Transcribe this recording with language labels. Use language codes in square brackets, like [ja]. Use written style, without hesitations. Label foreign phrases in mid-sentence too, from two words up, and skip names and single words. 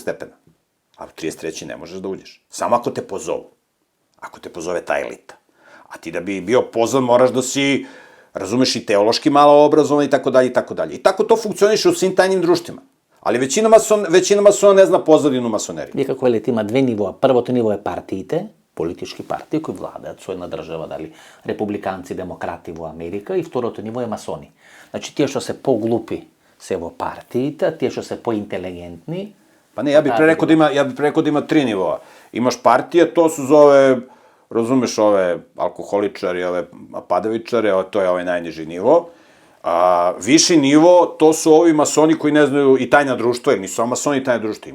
[sr] stepena, a u 33. ne možeš da uđeš. Samo ako te pozovu. Ako te pozove ta elita. A ti da bi bio pozvan moraš da si, razumeš, i teološki malo obrazovan i tako dalje i tako dalje. I tako to funkcioniše u svim tajnim društvima. Ali većina masona ne zna pozadinu masonerije. [mk] Вие како велите има две нивоа. Првото ниво е партиите, политички партии кои владаат со една држава, дали републиканци, демократи во Америка, и второто ниво е масони. Значи тие што се поглупи се во партиите, а тие што се поинтелигентни. [sr] Pa ne, ja bih pre rekao da ima 3 nivoa. Imaš partije, to su zove, razumeš, ove alkoholičari, ove padavičare, to je ovaj najniži nivo. A viši nivo, to su ovi masoni koji ne znaju i tajna društva, jer nisu samo masoni i tajna društva.